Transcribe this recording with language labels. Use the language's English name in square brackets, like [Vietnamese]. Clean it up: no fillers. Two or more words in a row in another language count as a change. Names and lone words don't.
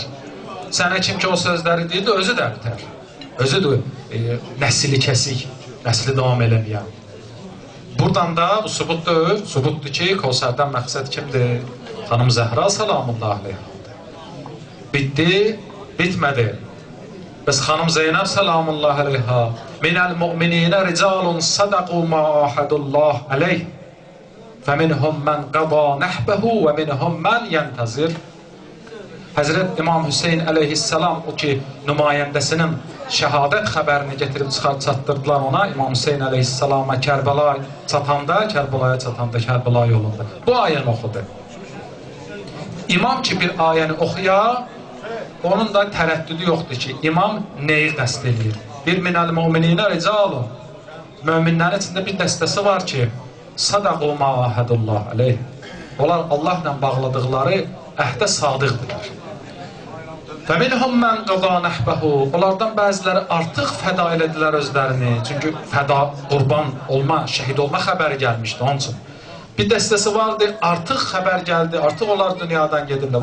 [Azerbaijani] Sənə kim ki o sözləri deyildi, özü də əbtər. Özüdür nəsli kəsik, nəsli davam eləməyən. Buradan da bu sübutdur ki, Kəvsərdən məqsəd kimdir? Xanım Zəhra salamullah aleyhadır. Bitdi, bitmədi. Bəs xanım Zeynəb [Arabic] سلام الله عليها من المؤمنين رجال صدقوا ما عاهدوا الله عليه فمنهم من قضى نحبه ومنهم من ينتظر. [Azerbaijani] Həzrət İmam Hüseyin əleyhissalam o ki nümayəndəsinin şəhadət xəbərini getirib çatdırdılar ona. İmam Hüseyin əleyhissalama Kərbəlaya çatanda Kərbala yolunda bu ayəni oxudu. İmam ki bir ayəni oxuya, onun da tərəddüdü yoxdur ki, imam neyi qəsd edir? [Arabic] Bir من المؤمنين رجال. [Azerbaijani] Möminlərin içində bir dəstəsi var ki, [Arabic] صدقوا ما عاهدوا الله عليه. [Azerbaijani] Onlar Allahla bağladıqları əhdə sadiqdirlər. [Arabic] فمنهم من قضى نحبه. [Azerbaijani] Onlardan bəziləri artıq fəda elədilər özlərini. Çünki fəda, qurban olma, şəhid olma xəbəri gəlmişdi onun üçün. Bir dəstəsi vardı, artıq xəbər gəldi, artıq onlar dünyadan gedirlər.